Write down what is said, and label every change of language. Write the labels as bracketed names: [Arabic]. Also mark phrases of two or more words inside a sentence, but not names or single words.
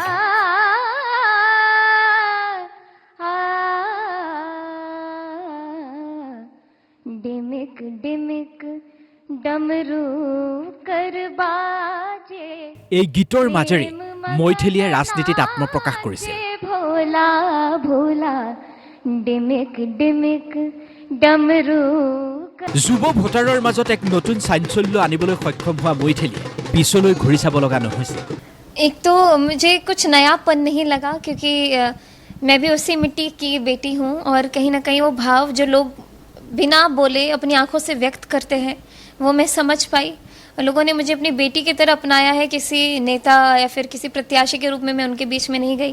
[Assamese] এই গীতৰ মাজেৰে মৈথিলীয়ে ৰাজনীতিত আত্মপ্ৰকাশ কৰিছিল। যুৱ ভোটাৰৰ মাজত এক নতুন চাঞ্চল্য আনিবলৈ সক্ষম হোৱা মৈথিলীয়ে পিছলৈ ঘূৰি চাব লগা নহৈছিল। [Hindi] एक तो मुझे कुछ नयापन नहीं लगा क्योंकि मैं भी उसी मिट्टी की बेटी हूँ, और कहीं ना कहीं वो भाव जो लोग बिना बोले अपनी आंखों से व्यक्त करते हैं वो मैं समझ पाई। लोगों ने मुझे अपनी बेटी की तरह अपनाया है, किसी नेता या फिर किसी प्रत्याशी के रूप में मैं उनके बीच में नहीं गई।